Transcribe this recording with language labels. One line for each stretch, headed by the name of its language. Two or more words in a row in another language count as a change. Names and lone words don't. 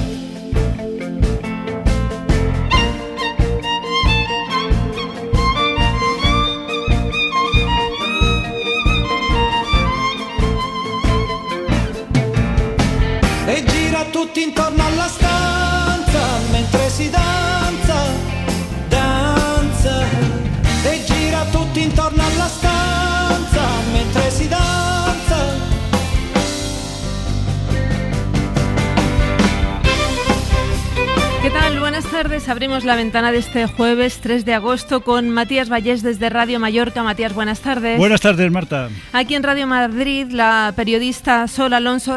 Italian: E gira tutti intorno alla stanza mentre si danza, danza. E gira tutti intorno alla stanza mentre si danza.
Spanish: ¿Qué tal? Buenas tardes. Abrimos la ventana de este jueves 3 de agosto con Matías Vallés desde Radio Mallorca. Matías, buenas tardes. Buenas tardes, Marta. Aquí en Radio Madrid, la periodista Sol Alonso.